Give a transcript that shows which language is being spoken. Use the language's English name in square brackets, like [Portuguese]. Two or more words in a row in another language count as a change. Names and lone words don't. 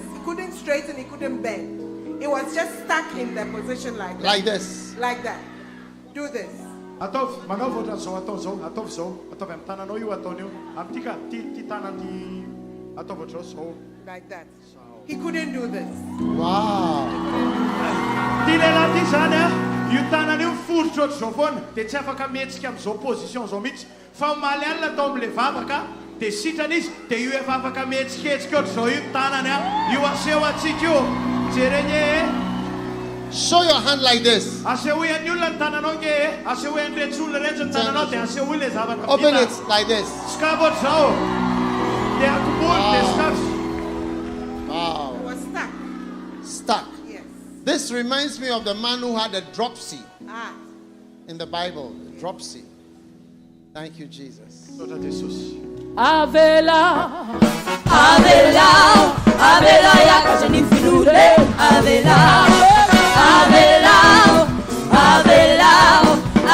[English] He couldn't straighten, he couldn't bend. It was just stuck in the position like that. Like this. Like that. Do this. Like that. He couldn't do this. Wow. [Malagasy] Io tanany io foritra ohatr'izao foana dia tsy afaka mihetsika amin'izao position zao mihitsy fa omaly alina atao amin'ilay vavaka dia sitrana izy dia io efa afaka mihetsikehtsika ohatr'izao io tanany io aseho atsika io jereny [English] show your hand like this. [Malagasy] Asehoan'ny olona ny tananao nge asehoan'ny rehetra olona rehetra ny tananao dia aseho ilay zavatra [English] open it like this. [Malagasy] Skava ohatr'izao dia akombony dia skavy. [English] Wow. It was stuck. Stuck. This reminds me of the man who had a dropsy in the Bible. Dropsy. Thank you, Jesus. Avela, Avela, Avela, yakashani filule, Avela, Avela, Avela,